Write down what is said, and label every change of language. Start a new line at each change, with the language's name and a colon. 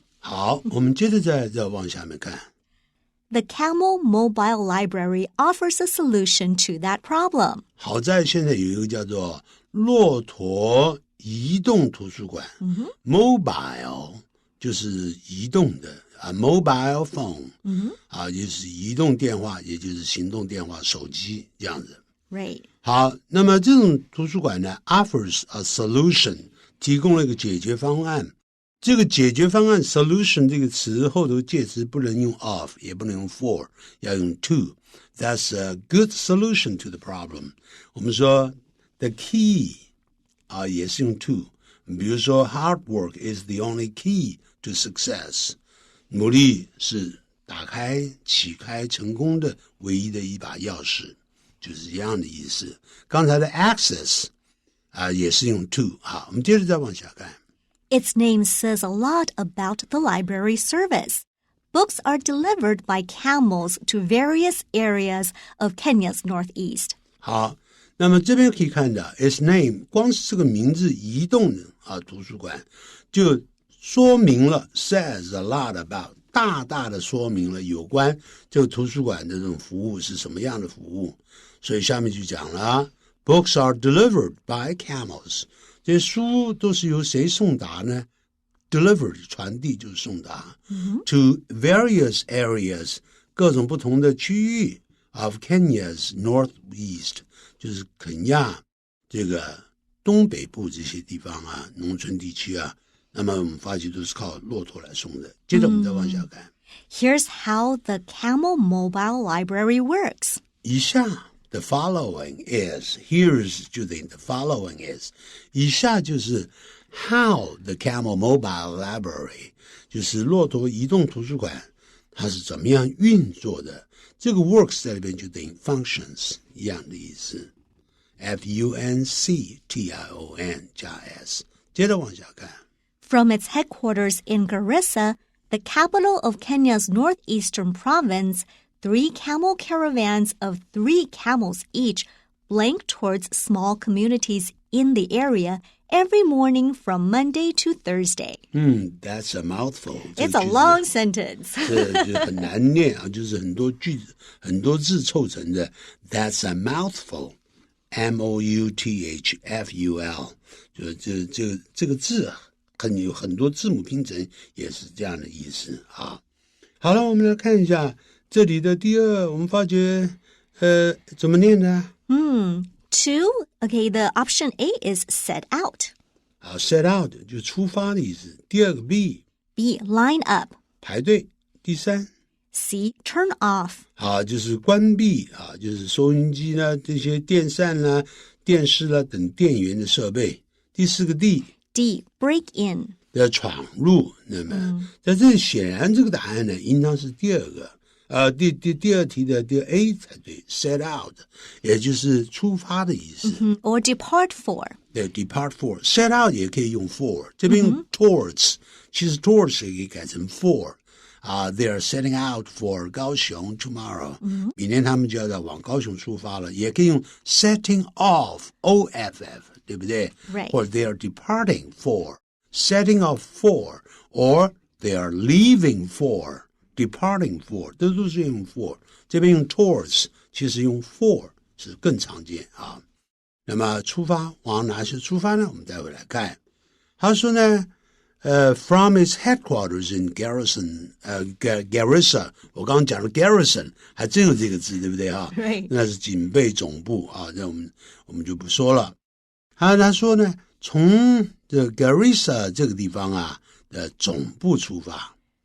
Chinese: 好，我们接着再往下面看。
English: The Camel Mobile Library offers a solution to that problem.
Chinese: 好在现在有一个叫做骆驼移动图书馆。 Mobile 就是移动的
English: mobile phone.
Chinese: 也就是移动电话，也就是行动电话、手机这样子。
English: Right.
Chinese: 好，那么这种图书馆呢
English: offers a solution,
Chinese: 提供了一个解决方案。这个解决方案 solution 这个词后头介词不能用 of 也不能用 for 要用 to.
English: That's a good solution to the problem.
Chinese: 我们说
English: the key 也是用 to.
Chinese: 比如说
English: hard work is the only key to success.
Chinese: 努力是启开成功的唯一的一把钥匙，就是一样的意思。刚才的 access 也是用 to. 好，我们接着再往下看。
English: Its name says a lot about the library service. Books are delivered by camels to various areas of Kenya's northeast.
Chinese: 好，那么这边可以看到 its name 光是这个名字移动的图书馆就说明了
English: says a lot about
Chinese: 大大的说明了有关这个图书馆的这种服务是什么样的服务。所以下面就讲了
English: Books are delivered by camels.
Chinese: 这些书都是由谁送达呢？Delivered 传递就是送达。 To various areas 各种不同的区域
English: of Kenya's northeast
Chinese: 就是肯亚这个东北部这些地方农村地区那么我们发觉都是靠骆驼来送的。接着我们再往下看。
English: Here's how the Camel Mobile Library works.
Chinese: 以下
English: The following is, here's 就等于 the following is.
Chinese: 以下就是
English: how the Camel Mobile Library
Chinese: 就是骆驼移动图书馆它是怎么样运作的。这个 works 在里边就等于 functions 一样的意思。 F-U-N-C-T-I-O-N 加 S。接着往下看。
English: From its headquarters in Garissa, the capital of Kenya's northeastern province, 3 camel caravans of 3 camels each blank towards small communities in the area every morning from Monday to Thursday. That's a mouthful. It's a long sentence.
Chinese: 这就很难念就是很多句子很多字凑成的。
English: That's a mouthful. M-O-U-T-H-F-U-L.
Chinese: 就这个字有很多字母拼成也是这样的意思好了，我们来看一下这里的第二，我们发觉怎么念的
English: Two, okay, the option A is set out.
Chinese: 好 set out 就出发的意思。第二个 B
English: line up.
Chinese: 排队。第三
English: C, turn off.
Chinese: 好就是关闭就是收音机啦、这些电扇啦、电视啦等电源的设备。第四个 D,
English: break in.
Chinese: 要闯入。那么在这里显然这个答案呢应当是第二个第二题的第二 A 才对 set out 也就是出发的意思。
English: Or depart for.
Chinese: 对 depart for set out 也可以用 for 这边用 towards 其实 towards 也可以改成 for
English: they are setting out for
Chinese: 高雄 tomorrow 明天他们就要往高雄出发了，也可以用 setting off OFF 对不对？
English: Right.
Chinese: 或者
English: they are departing for setting off for
Chinese: or they are leaving for departing for 这都是用 for 这边用 towards 其实用 for 是更常见那么出发往哪些出发呢？我们待会来看。他说呢
English: from its headquarters in Garissa
Chinese: 我刚刚讲的 Garrison 还真有这个字对不对
English: Right.
Chinese: 那是警备总部那我们就不说了。他说呢从这 Garissa 这个地方的总部出发。